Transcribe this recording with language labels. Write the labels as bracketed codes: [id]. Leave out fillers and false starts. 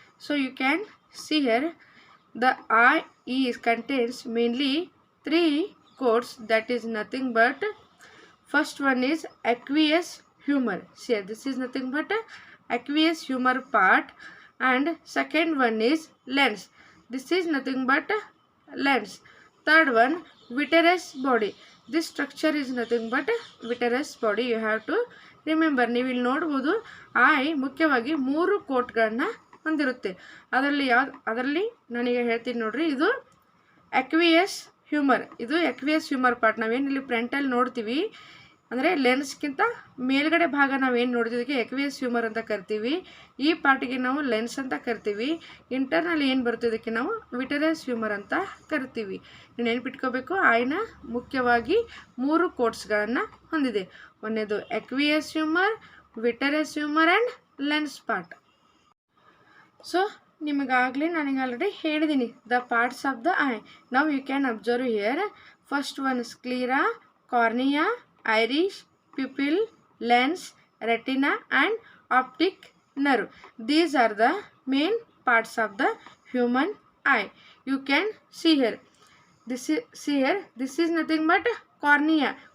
[en] So you can see here, the eye contains mainly 3 coats, that is nothing but first one is aqueous humor. See here, this is nothing but aqueous humor part, and second one is lens. This is nothing but lens. Third one, vitreous body. This structure is nothing but vitreous body. You have to remember. [kn] ನೀವು ಇಲ್ಲಿ ನೋಡ್ಬೋದು, I ಮುಖ್ಯವಾಗಿ 3 ಕೋಟ್ಗಳನ್ನು ಹೊಂದಿರುತ್ತೆ. ಅದರಲ್ಲಿ ನಾನೀಗ ಹೇಳ್ತೀನಿ ನೋಡ್ರಿ, ಇದು ಅಕ್ವಿಯಸ್ ಹ್ಯೂಮರ್. ಇದು ಅಕ್ವಿಯಸ್ ಹ್ಯೂಮರ್ ಪಾರ್ಟ್. ನಾವೇನು ಇಲ್ಲಿ ಫ್ರಂಟಲ್ಲಿ ನೋಡ್ತೀವಿ ಅಂದರೆ ಲೆನ್ಸ್ಗಿಂತ ಮೇಲ್ಗಡೆ ಭಾಗ ನಾವೇನು ನೋಡ್ತಿದ್ದಕ್ಕೆ ಅಕ್ವಿಯಸ್ ಹ್ಯೂಮರ್ ಅಂತ ಕರಿತೀವಿ. ಈ ಪಾರ್ಟಿಗೆ ನಾವು ಲೆನ್ಸ್ ಅಂತ ಕರಿತೀವಿ. ಇಂಟರ್ನಲ್ ಏನು ಬರ್ತದಕ್ಕೆ ನಾವು ವಿಟರಸ್ ಹ್ಯೂಮರ್ ಅಂತ ಕರಿತೀವಿ. ನೀವು ನೆನಪಿಟ್ಕೋಬೇಕು, ಐನ ಮುಖ್ಯವಾಗಿ 3 ಕೋಟ್ಸ್ಗಳನ್ನು ಹೊಂದಿದೆ. ಒಂದೇದು aqueous humour, ವಿಟರಸ್ humour and lens part. [en] So ನಿಮಗಾಗಲೇ ನನಗೆ already ಹೇಳಿದ್ದೀನಿ the parts of the eye. ನಾವು you can observe here. First one sclera, cornea, iris, pupil, lens, retina and optic nerve. These are the main parts of the human eye. You can see here. This is nothing but cornea.